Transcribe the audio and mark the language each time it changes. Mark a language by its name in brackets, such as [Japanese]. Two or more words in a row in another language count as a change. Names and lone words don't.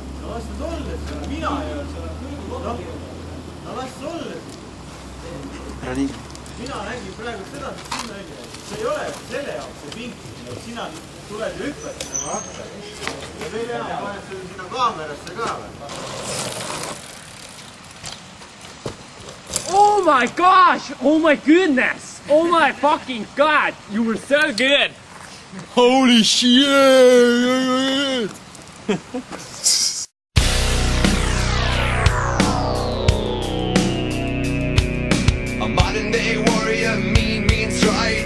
[Estonian] las ta olla, mina ei ole seal. No las ta olla. Mina nägin praegu seda, et sinna oli. See ei ole selle jaoks see pinki, sina tuled ja hüppad nagu akta. Ja veel enam paned selle sinna kaamerasse ka või? [English] Oh my gosh! Oh my goodness! Oh my fucking god! You were so good! Holy shit! A modern day warrior, mean stride.